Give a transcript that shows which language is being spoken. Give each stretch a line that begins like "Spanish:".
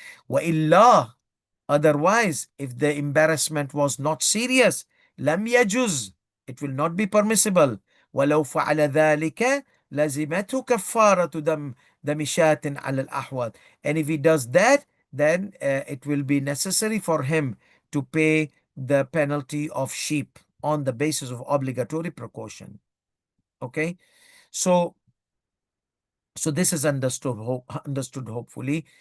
Arabic: وإلا,
English: otherwise, if the embarrassment was not serious,
Arabic: لم يجوز,
English: it will not be permissible.
Arabic: ولو فعل ذلك لزمته كفارة دم شاة على الأحوط.
English: And if he does that, then it will be necessary for him to pay the penalty of sheep on the basis of obligatory precaution. Okay, so this is understood hopefully.